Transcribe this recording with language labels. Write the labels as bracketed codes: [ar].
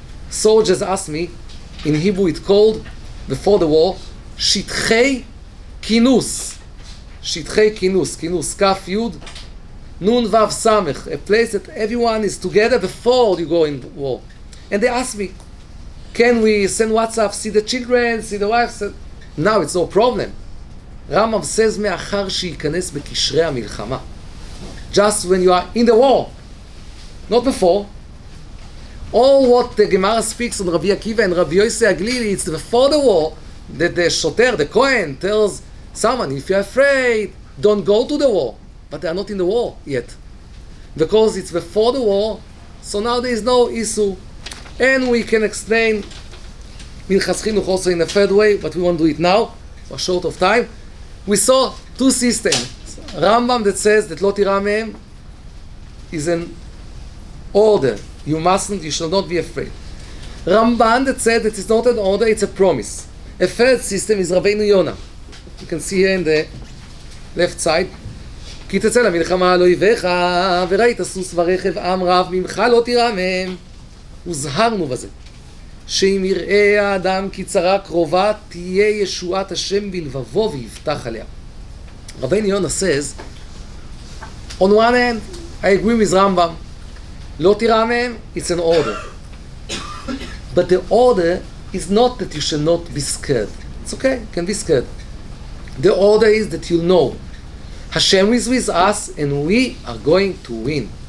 [en] Soldiers ask me, in Hebrew it's called, before the war, [he] שטחי כינוס. שטחי כינוס, כינוס, כף יוד, [en] Nun Vav Samech, a place that everyone is together before you go in war. And they ask me, can we send WhatsApp, see the children, see the wife? Now it's no problem. Rambam says, [he] מאחר שייכנס בקשרי המלחמה. [en] Just when you are in the war, not before. All what the Gemara speaks on Rabbi Akiva and Rabbi Yossi Aglili, it's before the war, that the shoter, the Kohen, tells someone, if you're afraid, don't go to the war. But they are not in the war yet. Because it's before the war, so now there is no issue. And we can explain Minchas Chinuch also in a third way, but we won't do it now, we're short of time. We saw two systems. Rambam that says that [he] Lo Tira Mehem [en] is an order. You mustn't, you shall not be afraid. Ramban that said that it's not an order, it's a promise. A third system is Rabbeinu Yonah. You can see here in the left side. [he] כי תצא למלחמה על אויביך, וראית סוס ורכב עם רב, ממך לא תירא מהם. הוזהרנו בזה, שאם יראה האדם כי צרה קרובה, תהיה ישועת השם בלבבו ויבטח עליה. [en] Rabbeinu Yonah says, on one hand, I agree with Rambam, [he] לא תירא מהם, [en] it's an order. But the order is not that you shall not be scared. It's okay, you can be scared. The order is that you know Hashem is with us and we are going to win.